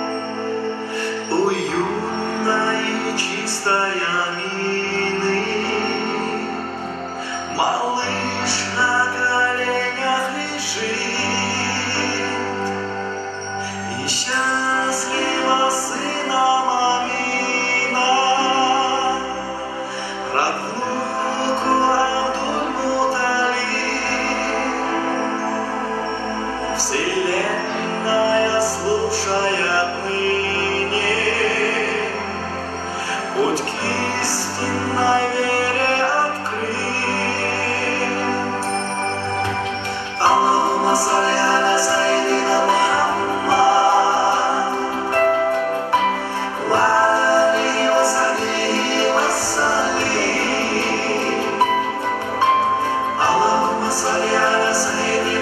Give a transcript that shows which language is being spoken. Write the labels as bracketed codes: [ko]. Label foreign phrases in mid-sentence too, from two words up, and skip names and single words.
[ru] Уютная и чистая мины, малыш на коленях лежит, и счастлива сына мамина, рад внуку Абдуль-Муталиб. Вселенная слушает ныне, путь к истинной вере открыт. [ar] اللهم صل على سيدنا محمد وعليه وصحبه وسلم. اللهم صل على سيدنا